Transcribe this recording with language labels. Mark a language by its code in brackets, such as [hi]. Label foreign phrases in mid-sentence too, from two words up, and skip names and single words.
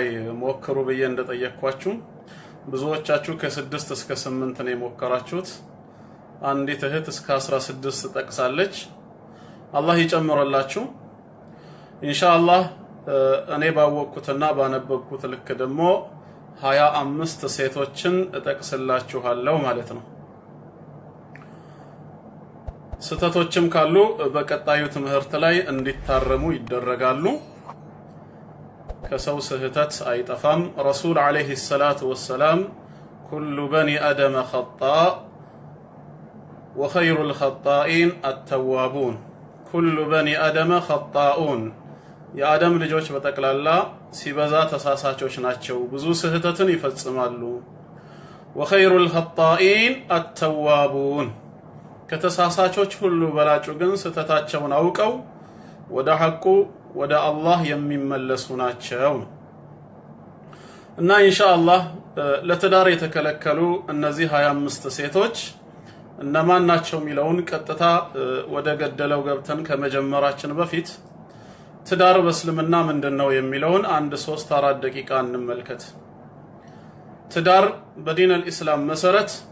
[am] ሞክሩ ብዬ እንደጠየቅኳችሁ ብዙዎቻችሁ ከ6 እስከ 8 ነው የሞከራችሁት አንዲት እህት እስከ 16 ጠቅሳለች አላህ ይጨምርላችሁ ኢንሻአላህ እኔ ባወቅኩትና ባነበብኩት ልክ ደግሞ 25 ሴቶችን እጠቅስላችኋለሁ ማለት ነው ስተቶችም ካሉ በቀጣዩ ትምህርት ላይ እንዲታረሙ ይደረጋሉ ከሰው ስህተት አይጠፋም [ar] رسول عليه الصلاة والسلام كل بني آدم خطاء وخير الخطائين التوابون كل بني آدم خطاؤون [am] የአደም ልጆች በተቀላላ ሲበዛ ተሳሳቾች ናቸው ብዙ ስህተትን ይፈጽማሉ [ar] وخير الخطائين التوابون [am] ከተሳሳቾች ሁሉ በላጩ ግን ስህተታቸውን አውቀው ወደ ሐቁ ወደ አላህ የሚመለሱ ናቸው እና ኢንሻአላህ ለትዳር የተከለከሉ እነዚህ 25 ሴቶች እነማን ናቸው የሚለውን ቀጥታ ወደ ገደለው ገብተን ከመጀመራችን በፊት ትዳር በእስልምና ምንድነው የሚለውን አንድ 3-4 ደቂቃ እንመልከት። ትዳር በዲን አልኢስላም መሰረት